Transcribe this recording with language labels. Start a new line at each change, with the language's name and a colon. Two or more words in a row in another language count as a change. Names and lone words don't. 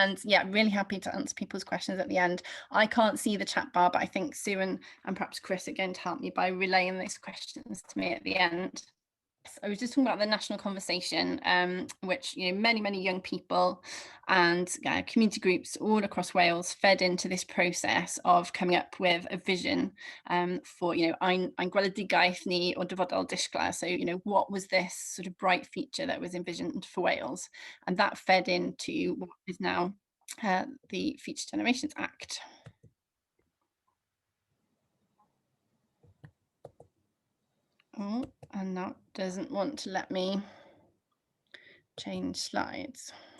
English: And yeah, really happy to answer people's questions at the end. I can't see the chat bar, but I think Sue and perhaps Chris are going to help me by relaying those questions to me at the end. I was just talking about the national conversation, which many young people and community groups all across Wales fed into this process of coming up with a vision for
Welsh: ein gweledigaeth ni o dyfodol disgla.
English: So what was this sort of bright future that was envisioned for Wales, and that fed into what is now the Future Generations Act. Oh, and that doesn't want to let me change slides.